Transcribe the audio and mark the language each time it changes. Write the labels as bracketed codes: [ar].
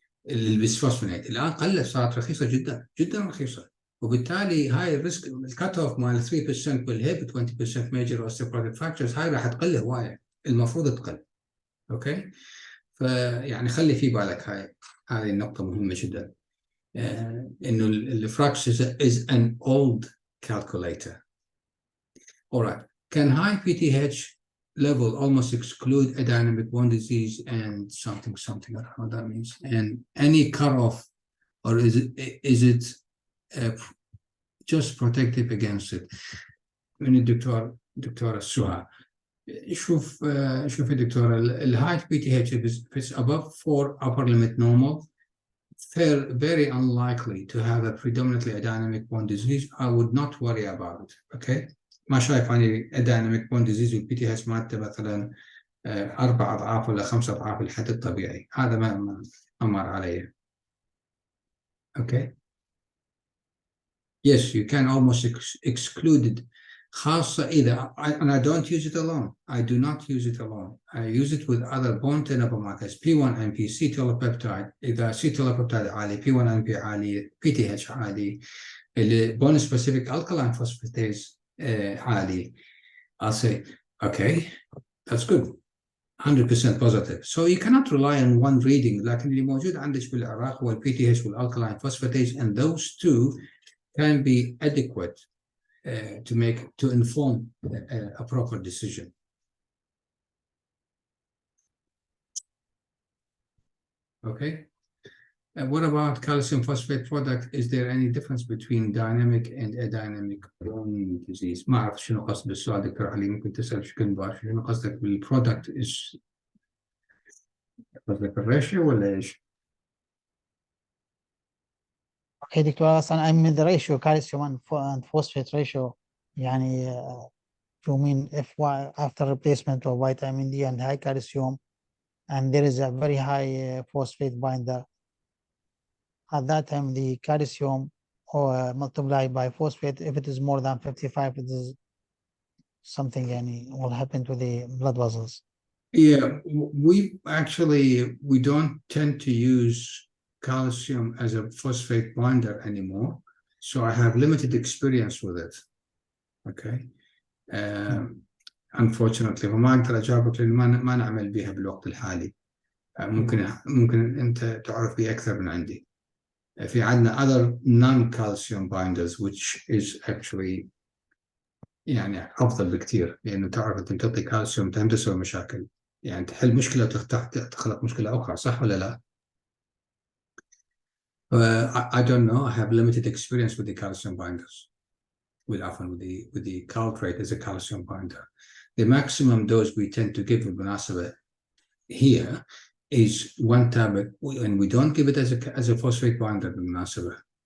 [ar] البسفوسفونات الان قلت، صارت رخيصه جدا جدا رخيصه، وبالتالي هاي الريسك الكات اوف مال 3% بالهيب 20% ميجر اوستيوبروتيك فاكتورز هاي راح تقل هوايه، المفروض تقل. اوكي، فيعني خلي في بالك هذه النقطه مهمه جدا، انه الفراكس [en] is an old calculator. Alright, can high PTH level almost exclude a dynamic bone disease and something I don't know what that means, and any cutoff, or is it just protective against it؟ [ar] من دكتورة سهى. شوف يا دكتورة، الهاي بي تي اتش [en] if it's above 4 upper limit normal, very unlikely to have a predominantly a dynamic bone disease. I would not worry about it. [ar] Okay, ما شايف اني [en] a dynamic bone disease [ar] والبي تي اتش مالته مثلا 4 اضعاف ولا 5 اضعاف الحد الطبيعي، هذا ما مر علي. [en] Okay. Yes, you can almost exclude it. [ar] خاصة إذا [en] and I don't use it alone. I do not use it alone. I use it with other bone markers, P1NP, C-telopeptide. [ar] إذا C-telopeptide عالي، P1NP عالي، PTH عالي، bone specific alkaline phosphatase عالي. [en] I'll say, okay, that's good. 100% positive. So you cannot rely on one reading. [ar] لكن اللي موجود عندك بالعراق هو PTH والalkaline phosphatase, [en] and those two can be adequate to inform a proper decision. Okay. What about calcium phosphate product? Is there any difference between dynamic and adynamic bone disease؟ [ar] ما أعرف شنو قصد بالسؤال دكتور علي، ممكن تسأل بشكل مباشر، شنو قصدك بالبرودكت؟ قصدك الريشيو ولا إيش؟ [en] Okay, Dr. Ghassan, I mean the ratio, calcium and phosphate ratio. [ar] يعني [en] you mean if after replacement of vitamin D and high calcium, and there is a very high phosphate binder, at that time the calcium or multiply by phosphate. If it is more than 55, it is something will happen to the blood vessels. Yeah, we don't tend to use calcium as a phosphate binder anymore, so I have limited experience with it. Okay. [ar] Unfortunately فما اقدر اجاوبك لان ما نعمل بها بالوقت الحالي. ممكن انت تعرف بها اكثر من عندي. في عندنا [en] other non-calcium binders which is actually [ar] يعني افضل بكثير لانه تعرف انت تعطي كالسيوم تسوي مشاكل يعني تحل مشكله وتخلق مشكله اخرى صح ولا لا؟ [en] I don't know. I have limited experience with the calcium binders. With the caltrate as a calcium binder. The maximum dose we tend to give [ar] بالمناسبة [en] here is 1 tablet, and we don't give it as a phosphate binder بالمناسبة.